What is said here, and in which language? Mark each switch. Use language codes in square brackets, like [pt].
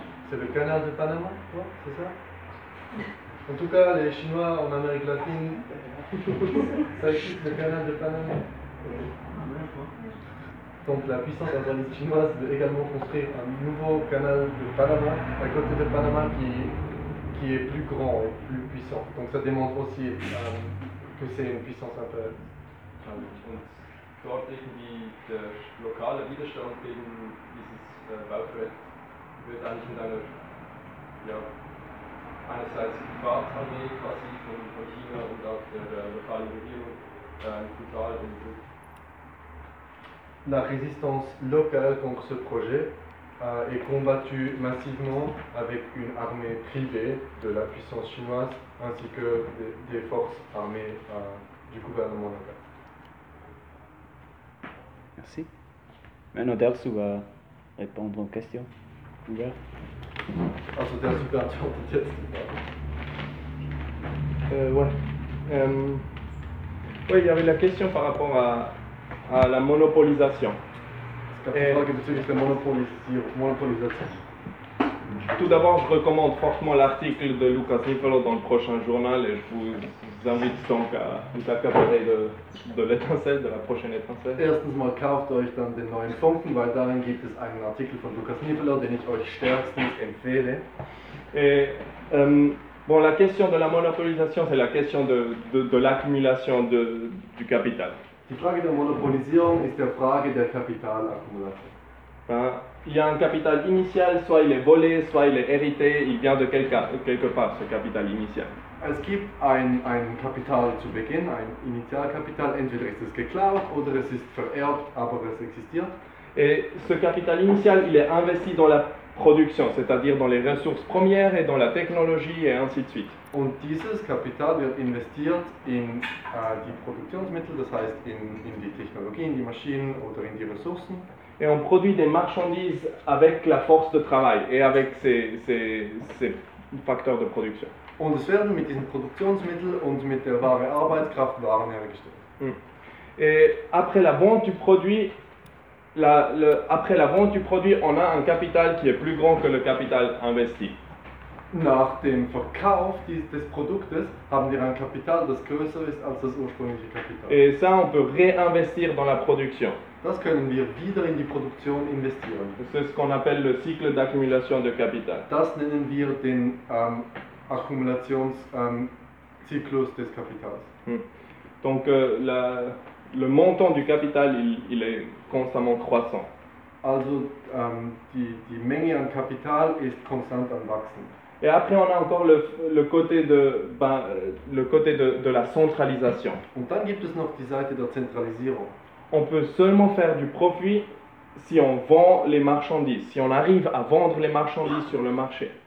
[fr] C'est le Canal de Panama, quoi, c'est ça? En tout cas, les Chinois en Amérique latine s'acquittent le canal de Panama. Donc la puissance impérialiste chinoise veut également construire un nouveau canal de Panama, à côté de Panama, qui est plus grand et plus puissant. Donc ça démontre aussi que c'est une puissance impérialiste. [de] Et dort, irgendwie, [fr] le local [de] Widerstand gegen dieses Bauprojekt wird eigentlich mit einer. Ja. Einerseits die Privatarmee quasi von China und auch der lokalen Regierung brutal und gut. [fr] La résistance locale contre ce projet est combattue massivement avec une armée privée de la puissance chinoise ainsi que des forces armées du gouvernement local. Merci. Maintenant, Delsu va répondre aux questions. Ouvert. [de] Also der Superdion hat jetzt [fr] Oui, il y avait la question par rapport à la monopolisation. Tout d'abord, je recommande fortement l'article de Lucas Nivolo dans le prochain journal et je vous invite donc à vous accaparer de l'étincelle, de la prochaine étincelle. [de] Erstens mal kauft euch dann den neuen Funken, weil darin gibt es einen Artikel von Lucas Nivolo, den ich euch stärkstens empfehle. [fr] Et, bon, la question de la monopolisation, c'est la question de l'accumulation du capital. [de] Die Frage der Monopolisierung ist der Frage der Kapitalakkumulation. [fr] Il y a un capital initial, soit il est volé, soit il est hérité, il vient de quelque part, ce capital initial. [de] Es gibt ein Kapital zu Beginn, ein Initialkapital, entweder ist es geklaut oder es ist vererbt, aber es existiert. [fr] Et ce capital initial, il est investi dans la production, c'est-à-dire dans les ressources premières et dans la technologie et ainsi de suite. [de] Und dieses Kapital wird investiert in die Produktionsmittel, das heißt in die Technologien, die Maschinen oder in die Ressourcen. [fr] et on produit des marchandises avec la force de travail et avec ces facteurs de production. [de] Und es werden mit diesen Produktionsmitteln und mit der wahren Arbeitskraft Waren hergestellt. [fr] Et après la vente du produit, on a un capital qui est plus grand que le capital investi. [de] Nach dem Verkauf des Produktes haben wir ein Kapital, das größer ist als das ursprüngliche Kapital. [fr] Et ça, on peut réinvestir dans la production. [de] Das können wir wieder in die Produktion investieren. [fr] C'est ce qu'on appelle le cycle d'accumulation de capital. [de] Das nennen wir den Akkumulationszyklus des Kapitals. [fr] Donc le montant du capital, il est constamment croissant. [de] Also die Menge an Kapital ist konstant am Wachsen. [fr] Et après on a encore le côté de la centralisation. [de] Und dann gibt es noch die Seite der Zentralisierung. [fr] On peut seulement faire du profit si on vend les marchandises, si on arrive à vendre les marchandises sur le marché.